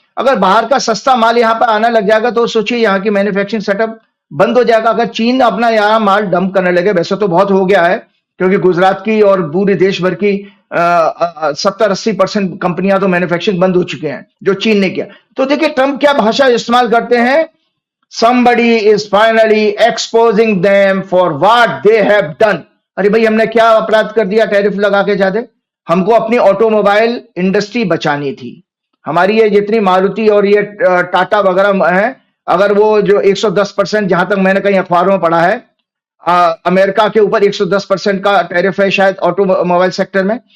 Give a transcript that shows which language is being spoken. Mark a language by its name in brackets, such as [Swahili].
[Hindi] अगर बाहर का सस्ता माल यहाँ पर आने लग जाएगा तो सोचिए यहाँ की मैन्युफैक्चरिंग सेटअप बंद हो जाएगा। अगर चीन अपना यहाँ माल डंप करने लगे, वैसे तो बहुत हो गया है, क्योंकि गुजरात की और पूरे देश भर की 70-80% कंपनियां तो मैन्युफैक्चरिंग बंद हो चुके हैं, जो चीन ने किया। तो देखिए ट्रंप क्या भाषा इस्तेमाल करते हैं, [English] somebody is finally exposing them for what they have done। [Hindi] अरे भाई, हमने क्या अपराध कर दिया टैरिफ लगा के? ज्यादा हमको अपनी ऑटोमोबाइल इंडस्ट्री बचानी थी। हमारी ये जितनी मारुति और ये टाटा वगैरह है, अगर वो जो 110%, जहां तक मैंने कहीं अखबारों में पढ़ा है, अमेरिका के ऊपर 110% का टैरिफ है शायद ऑटोमोबाइल सेक्टर में।